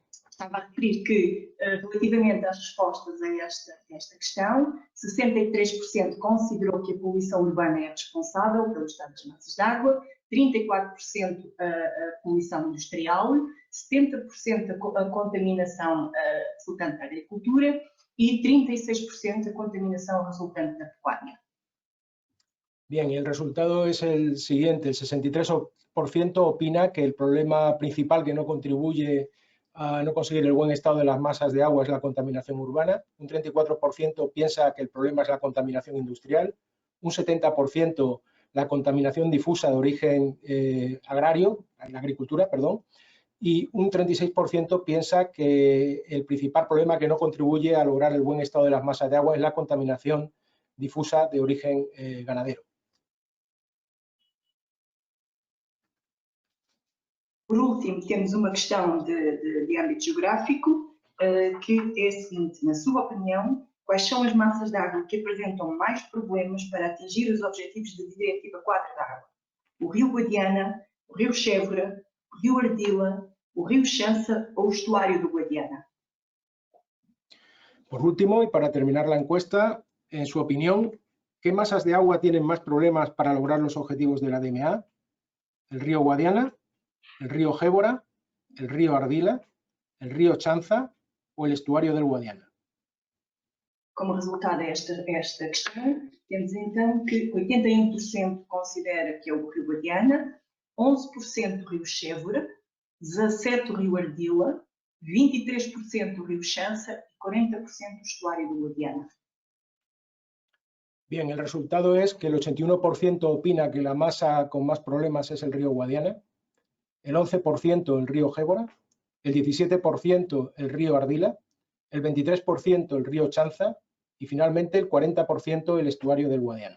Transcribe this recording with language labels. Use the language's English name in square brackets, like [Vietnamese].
[Portuguese] Estava a referir que, relativamente às respostas a esta questão, 63% considerou que a poluição urbana é responsável pelo estado das massas de água, 34% a poluição industrial, 70% a contaminação resultante da agricultura [Spanish] y 36% de contaminación resultante de la pecuaria. Bien, y el resultado es el siguiente: el 63% opina que el problema principal que no contribuye a no conseguir el buen estado de las masas de agua es la contaminación urbana, un 34% piensa que el problema es la contaminación industrial, un 70% la contaminación difusa de origen agrario, la agricultura, perdón, y un 36% piensa que el principal problema que no contribuye a lograr el buen estado de las masas de agua es la contaminación difusa de origen ganadero. [Portuguese] Por último, temos uma questão de âmbito geográfico, que é a seguinte: na sua opinião, quais são as massas de água que apresentam mais problemas para atingir os objetivos de Diretiva 4 da água? O Rio Guadiana, o Rio Chévora, o Rio Ardila, o Rio Chança ou o estuário do Guadiana? [Spanish] Por último, y para terminar la encuesta, en su opinión, ¿qué masas de agua tienen más problemas para lograr los objetivos de la DMA? ¿El río Guadiana, el río Gébora, el río Ardila, el río Chanza o el estuario del Guadiana? [Portuguese] Como resultado desta questão, temos então que 81% considera que é o Rio Guadiana, 11% o Rio Chévora, 17% o Rio Ardila, 23% o Rio Chança y 40% o estuario do Guadiana. [Spanish] Bien, el resultado es que el 81% opina que la masa con más problemas es el río Guadiana, el 11% el río Gébora, el 17% el río Ardila, el 23% el río Chanza y finalmente el 40% el estuario del Guadiana.